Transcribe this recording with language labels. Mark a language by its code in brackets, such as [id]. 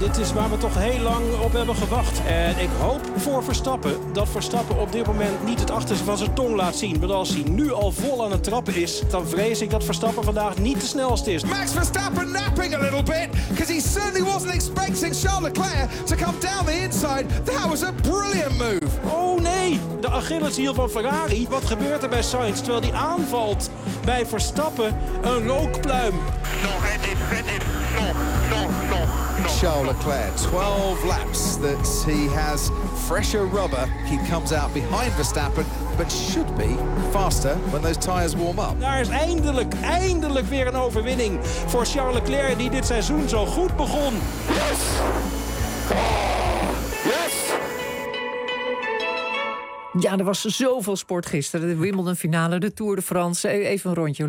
[nl] Dit is waar we toch heel lang op hebben gewacht. En ik hoop voor Verstappen dat Verstappen op dit moment niet het achterste van zijn tong laat zien. Want als hij nu al vol aan het trappen is, dan vrees ik dat Verstappen vandaag niet de snelste is. [en] Max Verstappen napping a little bit. Because he certainly wasn't expecting Charles Leclerc to come down the inside. That was a brilliant move. [nl] Oh nee, de Achilleshiel van Ferrari. Wat gebeurt er bij Sainz terwijl hij aanvalt bij Verstappen? Een rookpluim. [en] Charles Leclerc, 12 laps that he has fresher rubber. He comes out behind Verstappen, but should be faster when those tires warm up. [nl] Daar is eindelijk weer een overwinning voor Charles Leclerc die dit seizoen zo goed begon. [en] Yes! [nl] Ja, er was zoveel sport gisteren. De Wimbledon-finale, de Tour de France. Even een rondje.